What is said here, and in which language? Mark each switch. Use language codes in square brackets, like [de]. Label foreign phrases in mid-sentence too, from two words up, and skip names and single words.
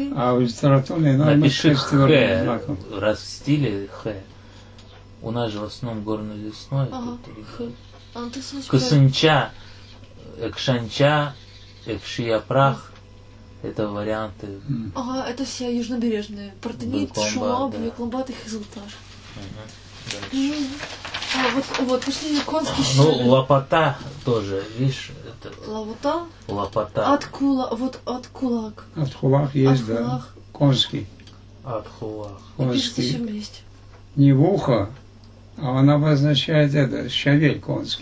[ru] а в литературной норме Напиши с твердым «х», знаком. раз в стиле «х». У нас же в основном горно-лесной. Ага, тут х. А ну ты слышишь? [crh] Кысынча, экшанча, экшияпрах — [ru] это варианты. Ага, это все южнобережные. Партенит, Бекламбат, Шуаб, да. Бекламбат и Хизулташ. Дальше. А вот пошли конский Ну, щавель. лопата тоже, видишь, это Лавута. лопата. [crh] От кулак. От хулах есть, [ru] От да. хулах. Конский. [crh] От хуах. [ru] И пишется еще Конский. вместе. Не в ухо, а она обозначает это, щавель конский.